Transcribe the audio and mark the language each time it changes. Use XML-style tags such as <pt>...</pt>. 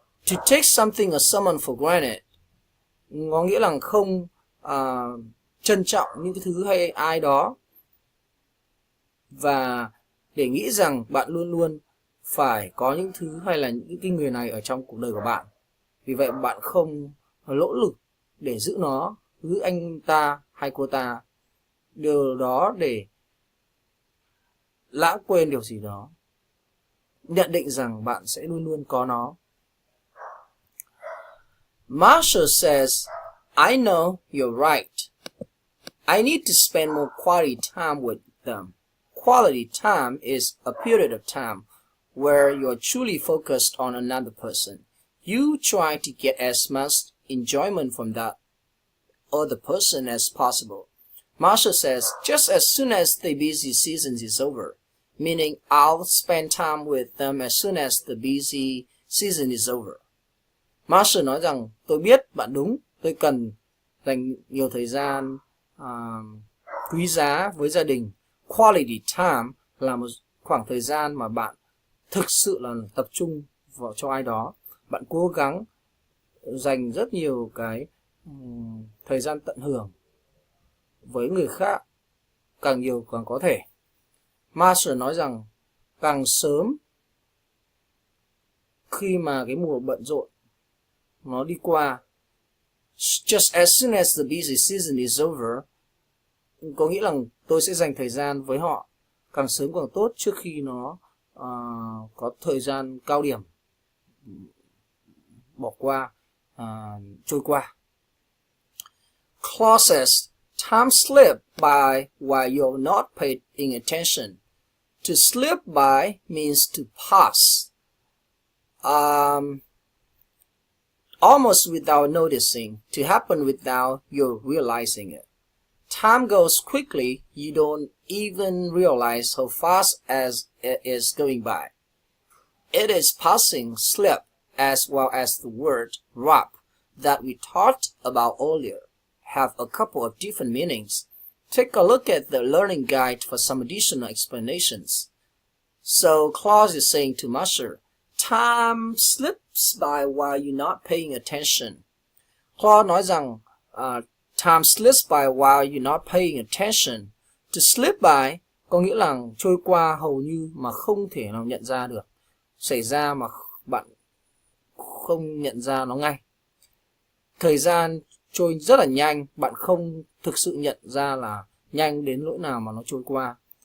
<en>To take something or someone for granted</en> <vi>có nghĩa là không trân trọng những cái thứ hay ai đó, và để nghĩ rằng bạn luôn luôn phải có những thứ hay là những cái người này ở trong cuộc đời của bạn. Vì vậy bạn không nỗ lực để giữ nó, giữ anh ta hay cô ta, điều đó để lãng quên điều gì đó, nhận định rằng bạn sẽ luôn luôn có nó.</vi> <en>Marshall says, I know you're right. I need to spend more quality time with them. Quality time is a period of time where you're truly focused on another person. You try to get as much enjoyment from that other person as possible. Marshall says, just as soon as the busy season is over, meaning I'll spend time with them as soon as the busy season is over.</en> <vi>Marshall nói rằng, tôi biết bạn đúng, tôi cần dành nhiều thời gian quý giá với gia đình. Quality time là một khoảng thời gian mà bạn thực sự là tập trung vào cho ai đó. Bạn cố gắng dành rất nhiều cái thời gian tận hưởng với người khác, càng nhiều càng có thể. Marshall nói rằng càng sớm khi mà cái mùa bận rộn nó đi qua,</vi> <en>just as soon as the busy season is over,</en> <vi>có nghĩa là tôi sẽ dành thời gian với họ càng sớm càng tốt, trước khi nó có thời gian cao điểm bỏ qua, trôi qua.</vi> <en>Clauses, time slip by while you're not paying attention. To slip by means to pass, almost without noticing, to happen without you realizing it. Time goes quickly, you don't even realize how fast as it is going by. It is passing, slip, as well as the word wrap that we talked about earlier, have a couple of different meanings. Take a look at the learning guide for some additional explanations. So Claus is saying to Marshall, time slips by while you're not paying attention. Claus</en> <vi>nói rằng</vi> <en>time slips by while you're not paying attention. To slip by</en> <vi>có nghĩa là trôi qua hầu như mà không thể nào nhận ra được, xảy ra mà bạn không nhận ra nó ngay. Thời gian trôi rất là nhanh, bạn không thực sự nhận ra là nhanh đến nỗi nào mà nó trôi qua.</vi>